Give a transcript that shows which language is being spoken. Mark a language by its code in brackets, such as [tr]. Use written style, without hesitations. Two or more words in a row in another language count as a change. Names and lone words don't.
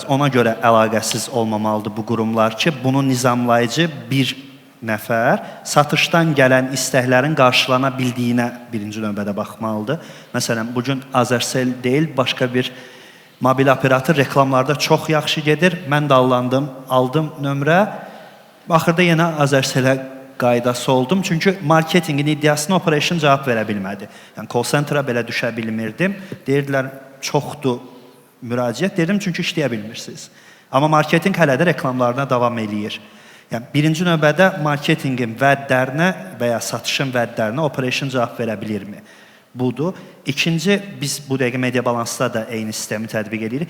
[az] Ona görə əlaqəsiz olmamalıdır bu qurumlar ki, bunu nizamlayıcı bir nəfər satışdan gələn istəklərin qarşılana bildiyinə birinci növbədə baxmalıdır. Məsələn, bugün Azercell deyil, başqa bir mobil operator reklamlarda çox yaxşı gedir. Mən də aldım nömrə. Axırda yenə Azercell-ə qaydası oldum. Çünki marketingin iddiasına operation cavab verə bilmədi. Yəni, [en] call center-a [az] belə düşə bilmirdim. Deyirdilər, çoxdur müraciət. Dedim, çünki işləyə bilmirsiniz. Amma marketing hələ də reklamlarına davam eləyir. Yəni, birinci növbədə marketingin vədlərinə və ya satışın vədlərinə operation cavab verə bilirmi? Budur. İkinci, biz bu dəqiqə media balansda da eyni sistemi tətbiq edirik.